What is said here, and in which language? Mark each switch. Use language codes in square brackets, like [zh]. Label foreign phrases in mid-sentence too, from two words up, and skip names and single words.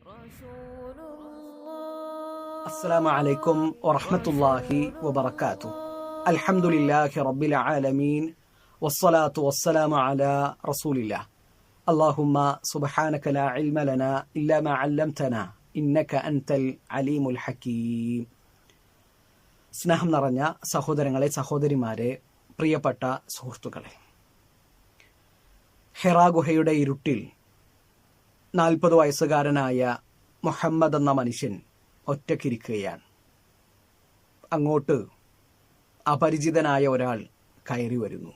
[ar] السلام عليكم ورحمة الله وبركاته. الحمد لله رب العالمين والصلاة والسلام على رسول الله. اللهم سبحانك لا علم لنا إلا ما علمتنا إنك أنت العليم الحكيم. [ml] സ്നേഹം നിറഞ്ഞ സഹോദരങ്ങളെ, സഹോദരിമാരെ, പ്രിയപ്പെട്ട സുഹൃത്തുക്കളെ, ഹിറാ ഗുഹയുടെ ഇരുട്ടിൽ 40 വയസ്സുകാരനായ മുഹമ്മദ് എന്ന മനുഷ്യൻ ഒറ്റക്കിരിക്കുകയാണ്. അങ്ങോട്ട് അപരിചിതനായ ഒരാൾ കയറി വരുന്നു.